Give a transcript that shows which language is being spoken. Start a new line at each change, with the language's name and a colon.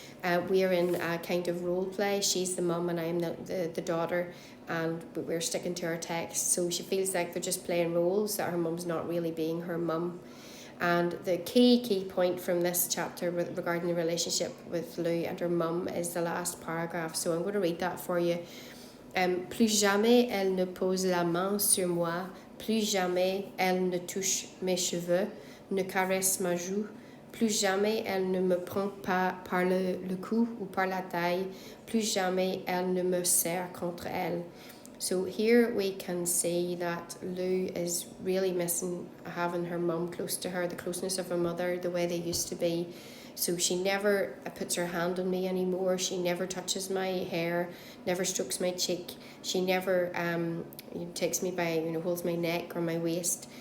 English: We're in a kind of role play. She's the mum and I'm the daughter, and we're sticking to our text. So she feels like they're just playing roles, that her mum's not really being her mum. And the key point from this chapter regarding the relationship with Lou and her mum is the last paragraph. So I'm going to read that for you.
French: Plus jamais elle ne pose la main sur moi, plus jamais elle ne touche mes cheveux, ne caresse ma joue, plus jamais elle ne me prend pas par le cou ou par la taille, plus jamais elle ne me serre contre elle.
English: So here we can see that Lou is really missing having her mum close to her, the closeness of her mother, the way they used to be. So she never puts her hand on me anymore. She never touches my hair, never strokes my cheek. She never takes me by, holds my neck or my waist.